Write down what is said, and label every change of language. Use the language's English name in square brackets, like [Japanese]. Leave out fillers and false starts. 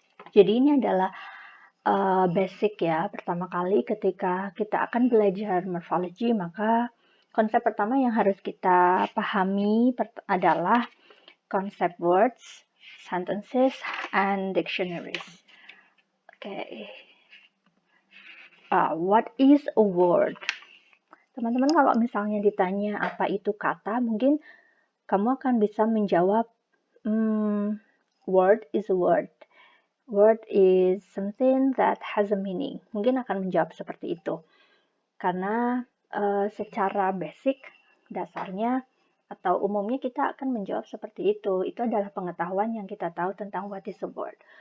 [Indonesian] Jadi ini adalah basic ya. Pertama kali ketika kita akan belajar morphology, maka konsep pertama yang harus kita pahami adalah konsep words, sentences, and dictionaries. Oke. [English] What is a word? [Indonesian] Teman-teman kalau misalnya ditanya apa itu kata, mungkin kamu akan bisa menjawab, [English] word is a word. Word is something that has a meaning. [Indonesian] Mungkin akan menjawab seperti itu. Karena secara basic, dasarnya, atau umumnya kita akan menjawab seperti itu. Itu adalah pengetahuan yang kita tahu tentang [English] what is a word.